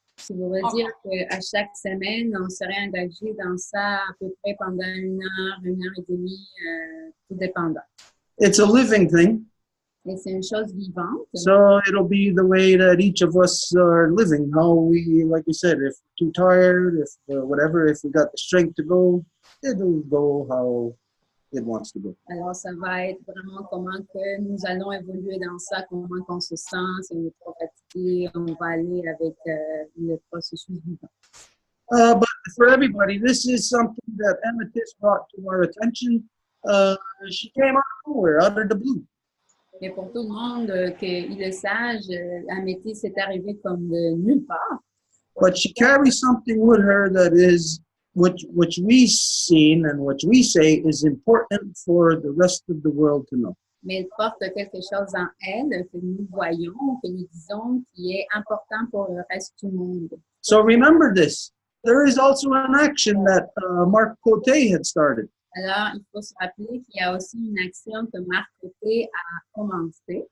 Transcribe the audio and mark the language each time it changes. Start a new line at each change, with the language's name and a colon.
French: Ça veut dire qu'à chaque semaine, on serait engagé dans ça à peu près pendant 1 heure, 1h30, tout dépendant.
English: It's a living thing.
French: Et c'est une chose vivante.
English: So it'll be the way that each of us are living, how we, like we said, if too tired, if whatever, if we got the strength to go, it'll go how it wants to go.
French: Alors, ça va être vraiment comment que nous allons évoluer dans ça, comment qu'on se sent, si on est trop fatigué, on va aller avec le processus vivant.
English: But for everybody, this is something that Amethyst brought to our attention. She came out of nowhere, out of the blue.
French: Mais pour tout le monde, qu'il le sache, Améthyste s'est arrivé comme de nulle part.
English: But she carries something with her that is, which we've seen and which we say is important for the rest of the world to know.
French: Mais elle porte quelque chose en elle que nous voyons, que nous disons, qui est important pour le reste du monde.
English: So remember this. There is also an action that Marc Coté had started. Alors, il faut se rappeler qu'il y a aussi une action que Marc Coté a commencée.